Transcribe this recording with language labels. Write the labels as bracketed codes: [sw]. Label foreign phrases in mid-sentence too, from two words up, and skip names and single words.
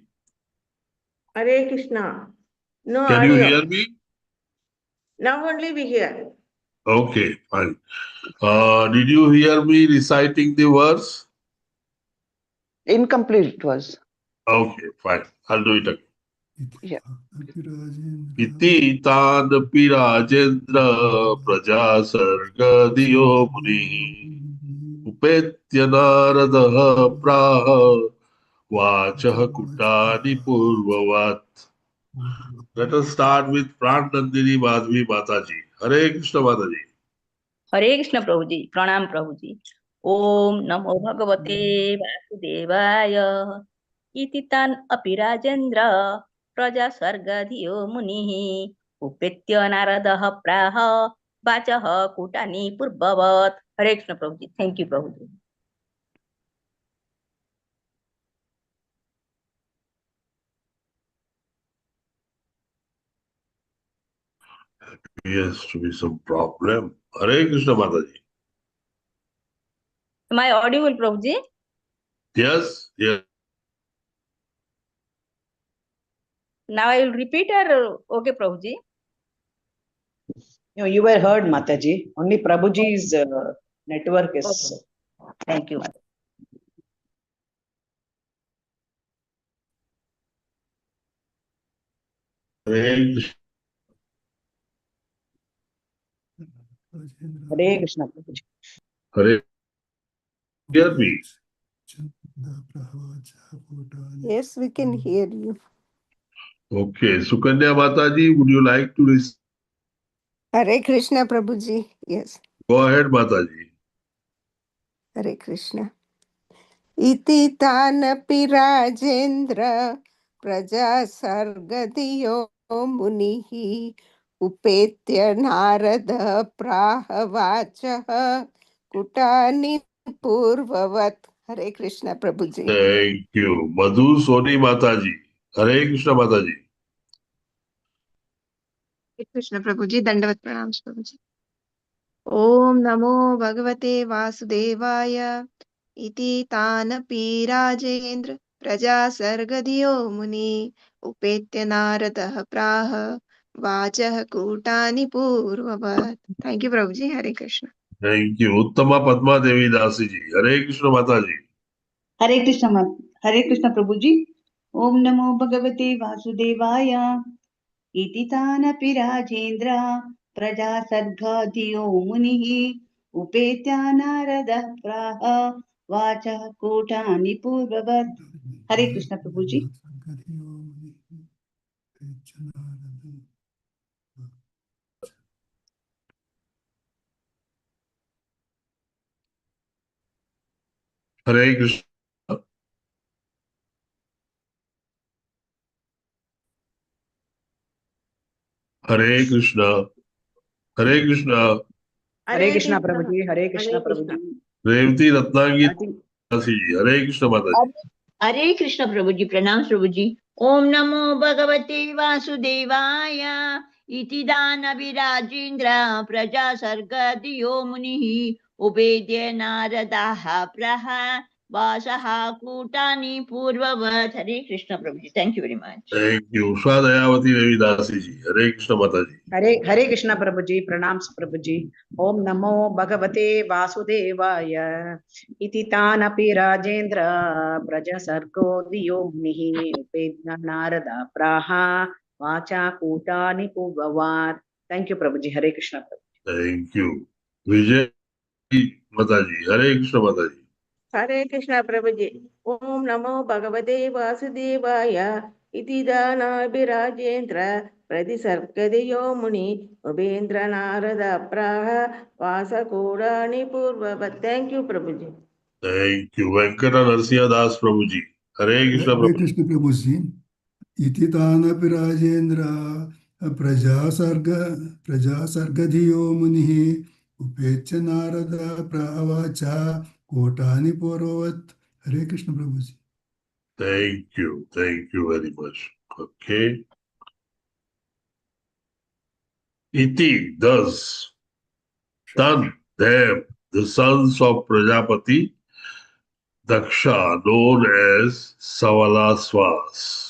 [en] Hare Krishna. No can you audio. hear me? Now only we hear. Okay, fine. Did you hear me reciting the verse? Incomplete it was. Okay, fine. I'll do it again. Yeah. [sa] इति तानपि राजेन्द्र प्रजा सर्ग धियो मुनिः उपेत्य नारदः प्राह वाचः कूटानि पूर्ववत्. [en] Let us start with Pran Nandini Madhvi Mataji. Hare Krishna Mataji. [hi] हरे कृष्ण प्रभु जी प्रणाम प्रभु जी [sa] ओम नमो भगवते वासुदेवाय इति तान् अपि राजेन्द्र प्रजा सर्ग धियो मुनिः उपेत्य नारदः प्राह वाचः कूटानि पूर्ववत् [hi] हरे कृष्ण प्रभु जी [en] thank you [hi] प्रभु जी [en] Yes, to be some problem. Hare Krishna Mataji. Am I audible [hi] प्रभु जी [en] Yes, yes. now I will repeat or okay [hi] प्रभु जी [en] No, you were heard, Mataji. Only Prabhuji's network is. thank you Hare Krishna. Hare Krishna, Prabhuji. Hare, hear me. Yes, we can hear you. Okay, Sukanya Mataji, would you like to Hare Krishna Prabhuji. Yes, go ahead, Mataji? Hare Krishna. [sa] इति तानपि राजेन्द्र प्रजा सर्गधियो मुनिः उपेत्य नारद प्राह वाचः कुटानि पूर्ववत्. [hi] हरे कृष्ण प्रभु जी. [en] Thank you. Madhu Soni Mataji. Hare Krishna Mataji. [hi] कृष्ण प्रभु जी, दंडवत प्रणाम प्रभु जी। [sa] ओम नमो भगवते वासुदेवाय इति तानपि राजेन्द्र प्रजा सर्गधियो मुनि उपेत्य नारदः प्राह वाचः कूटानि पूर्ववत्। [en] thank you [hi] प्रभु जी। हरे कृष्ण। [en] Thank you. Uttama Padma Devi Dasi ji. Hare Krishna Mataji. [hi] हरे कृष्ण हरे कृष्ण प्रभु जी। [sa] ओम नमो भगवते वासुदेवाय इति तानपि राजेन्द्र प्रजा सर्गाधियो मुनिः उपेत्या नारदः प्राह वाचः कूटानि पूर्ववत्। [hi] हरे कृष्ण प्रभु जी। [en] Hare Krishna. Hare Krishna. Hare Krishna. Hare Krishna Prabhuji, Hare Krishna Prabhuji. Revati Ratnagi Marathi. Dasi ji. Hare Krishna Mataji. [hi] हरे कृष्ण प्रभु जी, प्रणाम प्रभु जी। [sa] ओम नमो भगवते वासुदेवाय इति दानविराजेन्द्र प्रजा सर्गधियो मुनिः उपेद्य नारदाः प्रह वासः कूटानि पूर्ववत्। [hi] हरे कृष्ण प्रभु जी, [en] thank you very much. Thank you. Swadayavati Devi Dasi ji. Hare Krishna Mataji. Hare Krishna Prabhuji, Pranams Prabhuji. [sa] ओम नमो भगवते वासुदेवाय. इति तानपि राजेन्द्र प्रजा सर्गो धियो मिहि उपेद्न नारद प्राह वाच कूटानि पूर्ववत्. [en] Thank you, Prabhuji. Hare Krishna Prabhuji. Thank you. Vijay Mataji. Hare Krishna Mataji. [hi] हरे कृष्ण प्रभु जी। [sa] ओम नमो भगवते वासुदेवाय इति दानाभिराजेन्द्र प्रतिसर्गदियो मुनि उपेन्द्र नारद प्राह वासकूडानि पूर्ववत्। [en] thank you [hi] प्रभु जी। [en] Thank you. Venkata Narsiha Das Prabhuji. Hare Krishna Hare Prabhuji. Krishna Prabhuji. [sa] इति तानपि राजेन्द्र प्रजा सर्गधियो मुनिः उपेच नारद प्रवाच कोटानि पुरवत्. [en] Hare Krishna Prabhuji. Thank you. Thank you very much. Okay. Iti, thus, Tan, them, the sons of Prajapati, Daksha, known as Savalasvas.